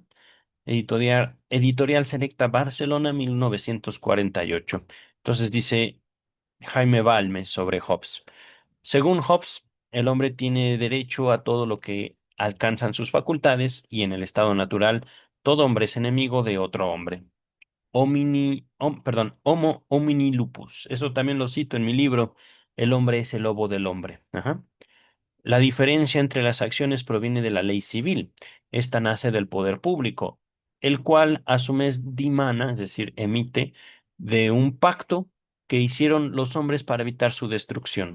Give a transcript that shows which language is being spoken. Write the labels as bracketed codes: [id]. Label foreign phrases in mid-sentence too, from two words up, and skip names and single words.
[es] Editorial Selecta Barcelona, 1948. Entonces dice Jaime Balmes sobre Hobbes. Según Hobbes, el hombre tiene derecho a todo lo que alcanzan sus facultades y en el estado natural, todo hombre es enemigo de otro hombre. [la] Homo homini lupus. [es] Eso también lo cito en mi libro, El hombre es el lobo del hombre. Ajá. La diferencia entre las acciones proviene de la ley civil. Esta nace del poder público, el cual a su vez dimana, es decir, emite de un pacto que hicieron los hombres para evitar su destrucción.